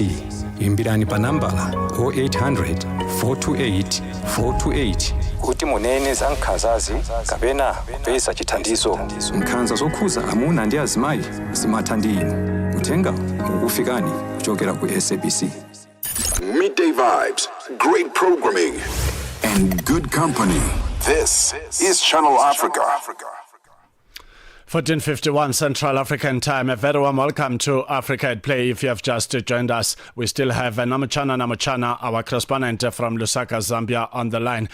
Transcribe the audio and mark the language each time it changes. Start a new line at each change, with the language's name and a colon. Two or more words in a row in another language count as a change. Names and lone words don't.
Nyanja: Imbirani pa nambala 0800 428 428 kuti munene za nkhanzazi kapena kupeza chithandizo. Nkhanza zokhuza amuna ndi azimayi zimatha ndi inu. Uthenga ukufikani kuchokera ku SABC.
English: Midday vibes, great programming, and good company. This is Channel Africa. 14:51 Central African Time. A very warm welcome to Africa at Play. If you have just joined us, we still have Namuchana, our correspondent from Lusaka, Zambia, on the line.